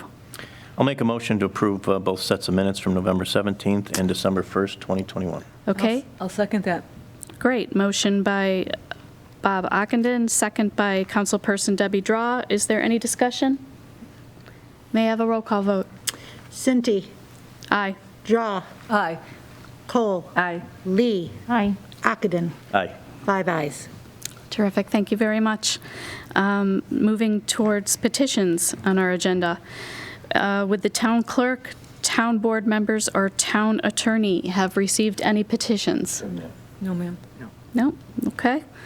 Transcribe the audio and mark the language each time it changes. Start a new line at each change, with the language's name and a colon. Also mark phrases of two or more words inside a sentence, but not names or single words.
English: I'll make a motion to approve both sets of minutes from November 17th and December 1st, 2021. Okay, I'll second that. great. Motion by Bob Ockenden, second by Councilperson Debbie Draw. Is there any discussion? May I have a roll call vote? Cinti, Aye. Draw, Aye. Cole, Aye. Lee, Aye. Ockenden, Aye. 5 ayes. Terrific, thank you very much. Moving towards petitions on our agenda. Would the town clerk, town board members, or town attorney have received any petitions? No, ma'am. No? Okay.